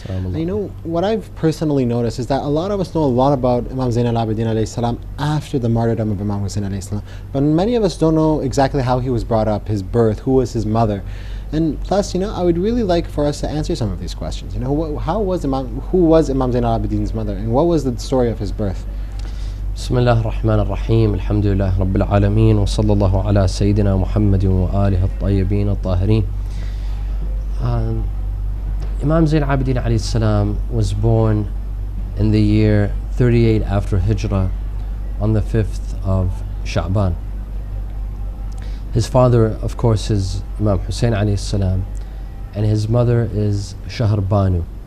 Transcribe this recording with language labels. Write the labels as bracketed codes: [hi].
[en] And you know, what I've personally noticed is that a lot of us know a lot about Imam Zain al-Abidin alayhi salam after the martyrdom of Imam Hussein alayhi salam. But many of us don't know exactly how he was brought up, his birth, who was his mother. And plus, you know, I would really like for us to answer some of these questions. You know, who was Imam Zain al-Abidin's mother, and what was the story of his birth? [ar] بسم الله الرحمن الرحيم الحمد لله رب العالمين وصلى الله على سيدنا محمد وآله الطيبين الطاهرين. [en] Imam Zain al-Abidin alayhi salam was born in the year 38 after Hijrah on the 5th of Sha'ban. His father, of course, is Imam Hussein alayhi salam, and his mother is Shahr Banu.